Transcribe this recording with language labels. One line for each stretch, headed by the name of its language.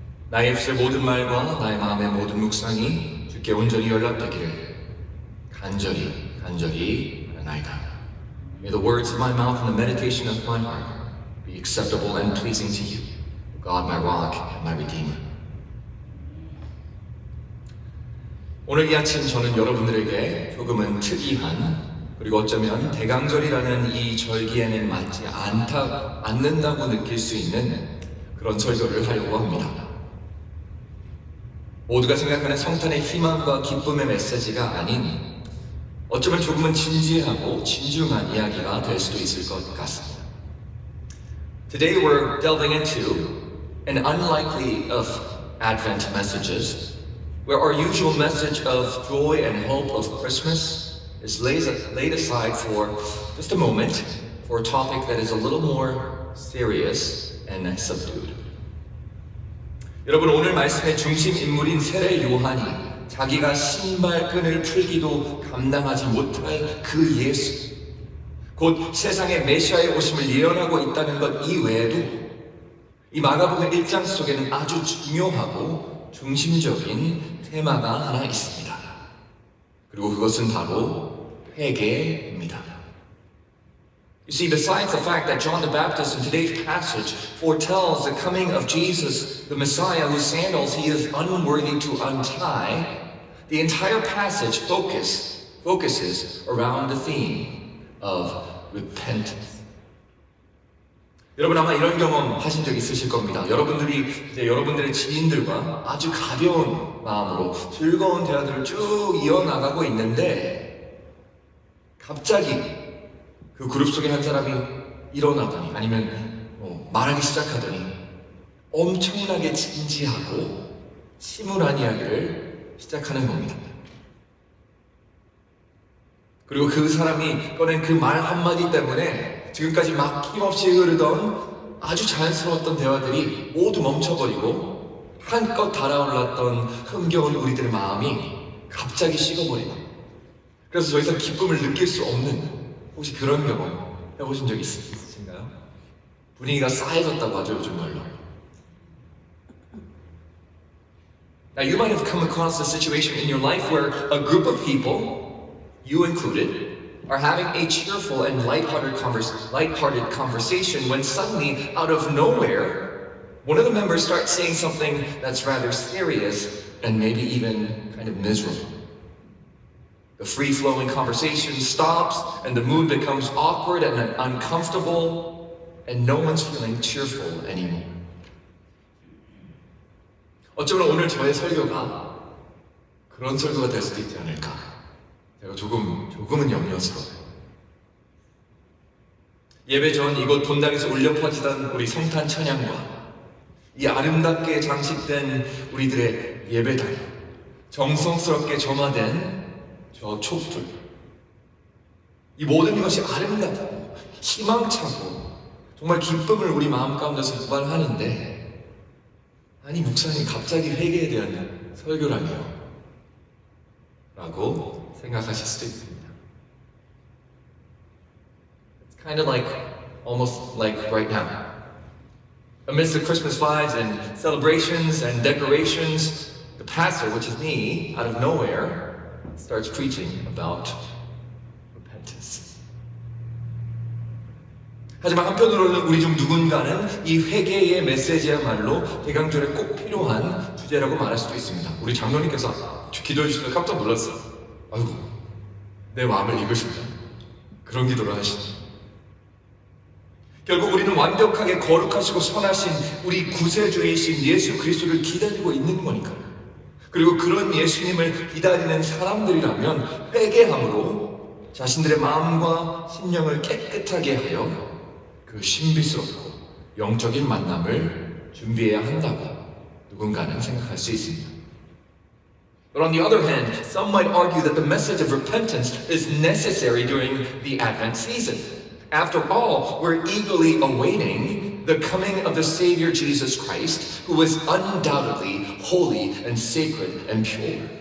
Korean: 나의 입술의 모든 말과 나의 마음의 모든 묵상이 주께 온전히 연락되기를 간절히 바라나이다.
English: May the words of my mouth and the meditation of my heart be acceptable and pleasing to you, God, my rock and my redeemer.
Korean: 오늘 이 아침 저는 여러분들에게 조금은 특이한, 그리고 어쩌면 대강절이라는 이 절기에는 맞지 않는다고 느낄 수 있는 그런 설교를 하려고 합니다. 모두가 생각하는 성탄의 희망과 기쁨의 메시지가 아닌, 어쩌면 조금은 진지하고 진중한 이야기가 될 수도 있을 것 같습니다.
English: Today we're delving into an unlikely of Advent messages, where our usual message of joy and hope of Christmas is laid aside for just a moment for a topic that is a little more serious and subdued.
Korean: 여러분, 오늘 말씀의 중심 인물인 세례 요한이 자기가 신발끈을 풀기도 감당하지 못할 그 예수, 곧 세상의 메시아의 오심을 예언하고 있다는 것 이외에도 이 마가복음 1장 속에는 아주 중요하고 중심적인 테마가 하나 있습니다. 그리고 그것은 바로 회개입니다.
English: You see, besides the fact that John the Baptist in today's passage foretells the coming of Jesus, the Messiah, whose sandals he is unworthy to untie, the entire passage focuses around the theme of repentance.
Korean: 여러분 아마 이런 경험 하신 적 있으실 겁니다. 여러분들이 이제 여러분들의 지인들과 아주 가벼운 마음으로 즐거운 대화들을 쭉 이어나가고 있는데 갑자기 그 그룹 속에 한 사람이 일어나더니 아니면 말하기 시작하더니 엄청나게 진지하고 침울한 이야기를 시작하는 겁니다. 그리고 그 사람이 꺼낸 그 말 한마디 때문에 지금까지 막힘없이 흐르던 아주 자연스러웠던 대화들이 모두 멈춰버리고 한껏 달아올랐던 흥겨운 우리들의 마음이 갑자기 식어버리고, 그래서 더 이상 기쁨을 느낄 수 없는, 혹시 그런 경험 해보신 적 있으신가요? 분위기가 싸해졌다고 하죠, 요즘 말로.
English: Now you might have come across a situation in your life where a group of people, you included, are having a cheerful and lighthearted conversation when suddenly, out of nowhere, one of the members starts saying something that's rather serious and maybe even kind of miserable. The free-flowing conversation stops and the mood becomes awkward and uncomfortable and no one's feeling cheerful anymore.
Korean: 어쩌면 오늘 저의 설교가 그런 설교가 될 수도 있지 않을까. 제가 조금은 염려스러워요. 예배 전 이곳 본당에서 울려 퍼지던 우리 성탄 찬양과 이 아름답게 장식된 우리들의 예배당, 정성스럽게 점화된 저 촛불, 이 모든 것이 아름답고 희망차고 정말 기쁨을 우리 마음 가운데서 유발하는데, 아니 목사님 갑자기 회개에 대한 설교라니요? 라고 생각하실 수도 있습니다.
English: It's kind of almost like right now. Amidst the Christmas vibes and celebrations and decorations, the pastor, which is me, out of nowhere, starts preaching about repentance.
Korean: 하지만 한편으로는 우리 중 누군가는 이 회개의 메시지야말로 대강절에 꼭 필요한 주제라고 말할 수도 있습니다. 우리 장로님께서 기도해 주셔서 깜짝 놀랐어요. 아이고, 내 마음을 읽으신다. 그런 기도를 하시네. 결국 우리는 완벽하게 거룩하시고 선하신 우리 구세주이신 예수 그리스도를 기다리고 있는 거니까요. 그리고 그런 예수님을 기다리는 사람들이라면 회개함으로 자신들의 마음과 심령을 깨끗하게 하여 그 신비스럽고 영적인 만남을 준비해야 한다고 누군가는 생각할 수 있습니다.
English: But on the other hand, some might argue that the message of repentance is necessary during the Advent season. After all, we're eagerly awaiting the coming of the Savior Jesus Christ, who is undoubtedly holy and sacred and pure.